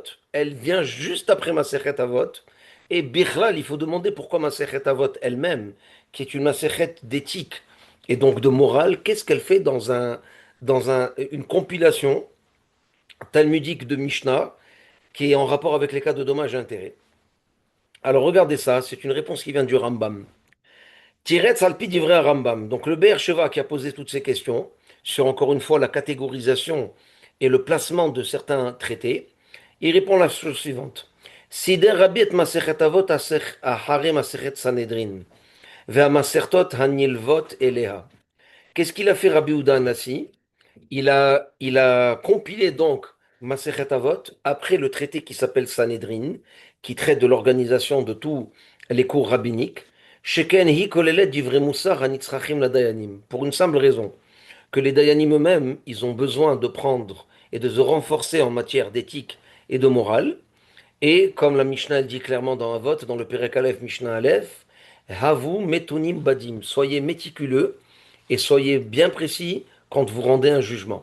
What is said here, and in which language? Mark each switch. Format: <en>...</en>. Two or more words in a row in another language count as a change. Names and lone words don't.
<fr>Elle vient juste après Masechet Avot. Et Bichlal, il faut demander pourquoi Masechet Avot elle-même, qui est une Masechet d'éthique et donc de morale, qu'est-ce qu'elle fait une compilation talmudique de Mishnah qui est en rapport avec les cas de dommages et intérêts. Alors regardez ça, c'est une réponse qui vient du Rambam.</fr> <he>תירץ על פי דברי הרמב״ם.</he> <fr>Donc le Be'er Sheva qui a posé toutes ces questions sur encore une fois la catégorisation et le placement de certains traités, il répond la chose suivante.</fr> <he>סידר רבי את מסכת אבות אחרי מסכת סנהדרין והמסכתות הנלוות אליה.</he> <fr>Qu'est-ce qu'il a fait Rabbi Houda Nassi? Il a compilé donc Masechet Avot après le traité qui s'appelle Sanhedrin, qui traite de l'organisation de tous les cours rabbiniques.</fr> <he>שכן היא כוללת דברי מוסר הנצרכים לדיינים.</he> <fr>Pour une simple raison, que les dayanim eux-mêmes, ils ont besoin de prendre et de se renforcer en matière d'éthique et de morale. Et comme la Mishnah elle dit clairement dans Avot, dans le Perek Aleph Mishnah Aleph,</fr> <he>הוו מתונים בדין.</he> <fr>Soyez méticuleux et soyez bien précis quand vous rendez un jugement.</fr>